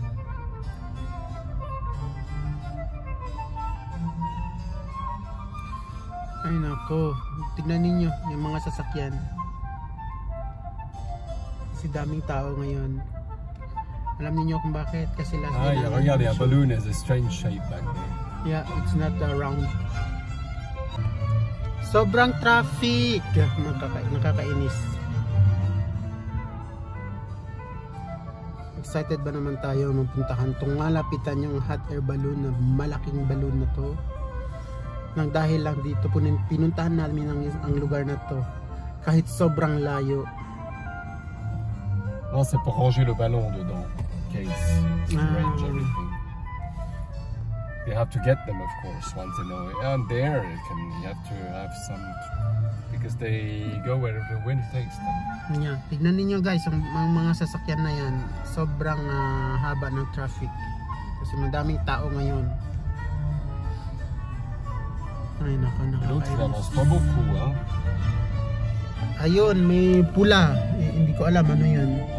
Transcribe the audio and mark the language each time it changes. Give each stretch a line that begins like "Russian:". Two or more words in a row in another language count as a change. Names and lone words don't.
Filipino: Ay nako, tignan ninyo yung mga sasakyan. Kasi daming tao ngayon. Alam niyo kung bakit? Kasi
English: last day
Filipino: na
French: regardez,
English: a balloon has a strange shape back there. Yeah, it's not round.
Filipino: Sobrang traffic. Nakakainis. Excited ba naman tayo mapuntahan itong malapitan yung
English: hot air balloon
Filipino: na malaking balloon na to? Nang dahil lang dito pinuntahan namin ang lugar na to kahit sobrang layo.
French: Non, c'est pour ranger le ballon dedans,
English: case to range everything. You have to get them, of course, once in a while. And there, you have to have some because they go wherever the wind takes them. Yeah.
Filipino: Tignan ninyo guys, ang mga sasakyan na yan, sobrang haba ng traffic. Kasi madaming tao ngayon. Ay nako,
French: L'autre il avance pas beaucoup, hein.
Filipino: Ayun, may pula. Hindi ko alam ano yan.